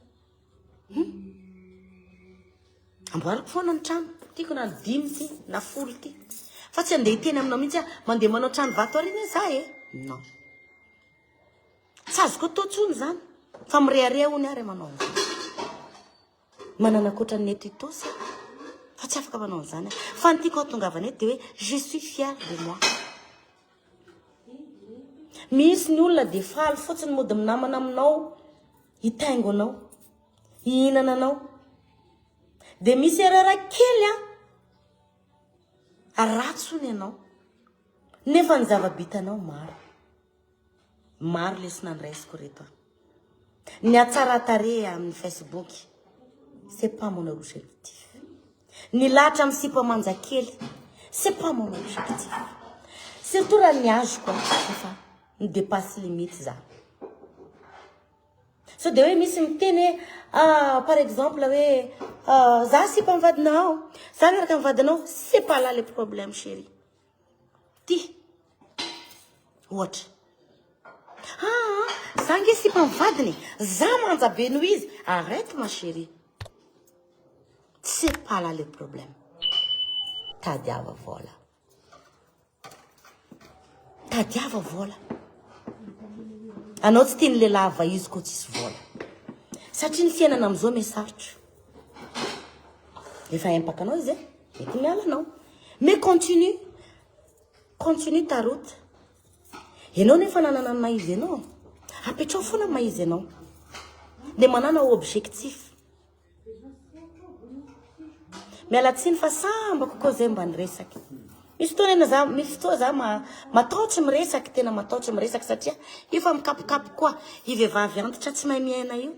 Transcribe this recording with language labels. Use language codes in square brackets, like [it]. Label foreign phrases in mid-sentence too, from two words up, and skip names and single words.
[mg] Amboariko foana ny trano tiako na 5 ty na 10 ty fa tsy andeha hiteny aminao mihitsy mandeha manao trano vato arina za e. Non, tsy azoko atao tsony zany fa mirearea hony ary manao an'izany. Manana koatra ny eto itosy fa tsy afaka manao an'izany fa ny tiako hatongavana eto dia hoe [fr] je suis fière de moi. [mg] Misy ny olona dia faly fotsiny mody minamana aminao, hitaingo anao, hihinana anao. Dia misy erreur kely ratsony ianao. Nefa ny zava-bitanao maro. Maro lesona ny raisiko reto. Ny atsara-tare amin'ny Facebook, [fr] c'est pas mon objectif. [mg] Ny latra amin'ny sipa manjakely, [fr] c'est pas mon objectif. [mg] Surtout raha ny azoko efa ny [fr] dépasse limite [mg] za. So dia hoe misy miteny [fr] par exemple [mg] hoe za sipa mivadinao, za miaraka mivadinao, [fr] c'est pas là le problème chérie. [mg] Ty ohatra za nge sipa mivadiny, za manja be noho izy. [fr] Arrête ma chérie, c'est pas là le problème. [mg] Tadiava vola, tadiava vola. Anao tsy tiany lehilahy va izy koa tsisy vola satria ny fiainana amin'izao mesarotra. Efa empaka anao izy e, mety miala anao. [fr] Mais continue ta route. [mg] Ianao nefa nanana ny maizy ianao, apetrao foana ny maizy ianao dia manana objectif. Mialatsiny fa sambako koa zay mba niresaka. Misy fotoana za mataotry miresaka, tena mataotry miresaka satria io fa mikapokapo koa ivehivavy antitra tsy mahay miaina io.